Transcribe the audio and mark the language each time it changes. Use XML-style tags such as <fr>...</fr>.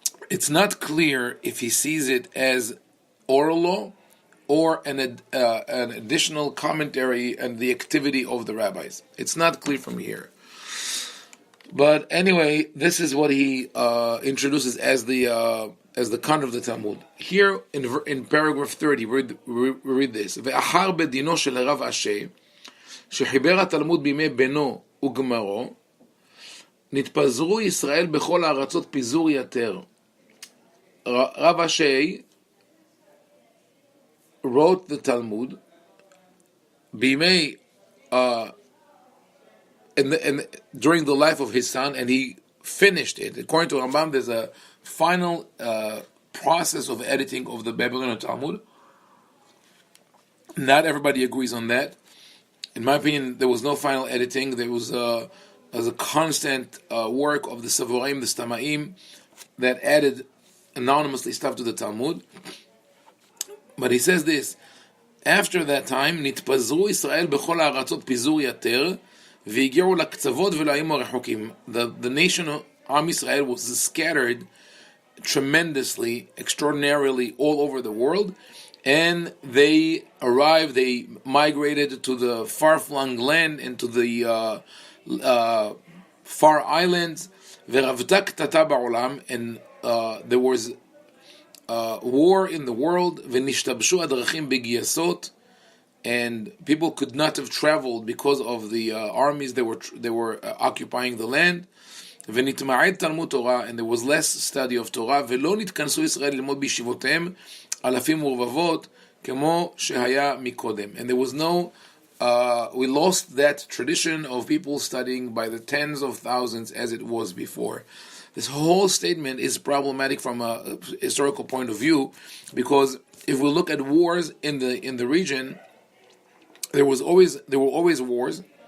<en>It's not clear if he sees it as oral law or an additional commentary and the activity of the rabbis. It's not clear from here. But anyway, this is what he introduces as the content of the Talmud. Here in paragraph 30, we read this:</en> <he>ואחר בדינו של הרב אשי, שחיבר התלמוד בימי בנו וגמרו, נתפזרו ישראל בכל הארצות פיזור יתר.</he> <en>Rav Ashi wrote the Talmud בימי and during the life of his son, and he finished it. According to Rambam, there's a final process of editing of the Babylonian Talmud. Not everybody agrees on that. In my opinion, there was no final editing. There was a constant work of the Savorim, the Stamaim, that added anonymously stuff to the Talmud. But he says this: after that time,</en> <he>נתפזרו ישראל בכל הארצות פיזור יתר, והגיעו לקצוות ולעמים הרחוקים.</he> <en>The nation of Am Yisrael was scattered tremendously, extraordinarily all over the world, and they migrated to the far-flung land and to the far islands.</en> <he>ורבתה קטטה בעולם,</he> <en>and there was war in the world.</en> <he>ונשתבשו הדרכים בגייסות,</he> <en>and people could not have traveled because of the armies they were occupying the land.</en> <he>ונתמעט תלמוד תורה,</he> <en>and there was less study of Torah.</en> <he>ולא נתכנסו ישראל ללמוד בישיבותיהם אלפים ורבבות כמו שהיה מקודם.</he> <en>And there was no we lost that tradition of people studying by the tens of thousands as it was before. This whole statement is problematic from a historical point of view, because if we look at wars in the region, there were always wars.</en>